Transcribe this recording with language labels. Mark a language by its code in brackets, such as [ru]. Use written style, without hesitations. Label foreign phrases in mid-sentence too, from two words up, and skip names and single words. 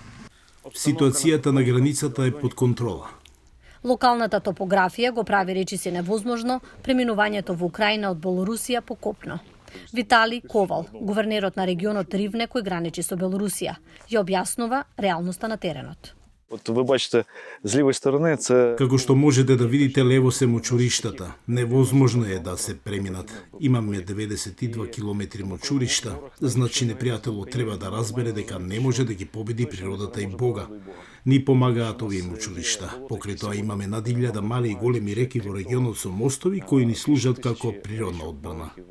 [mk] Ситуацијата на границата е под контрола. Локалната топографија го прави речиси невозможно преминувањето во Украина од Белорусија по копно. Витали Ковал, гувернерот на регионот Ривне кој граничи со Белорусија, ја објаснува реалноста на теренот. [uk] От ви бачите, з лівої сторони це [mk] Како што можете да видите, лево се мочуриштата. Невозможно е да се преминат. Имаме 92 километри мочуришта, значи непријателот треба да разбере дека не може да ги победи природата и Бога. Ни помагаат овие мочуришта. Покрај тоа имаме над 1000 мали и големи реки во регионот со мостови кои ни служат како природна одбрана.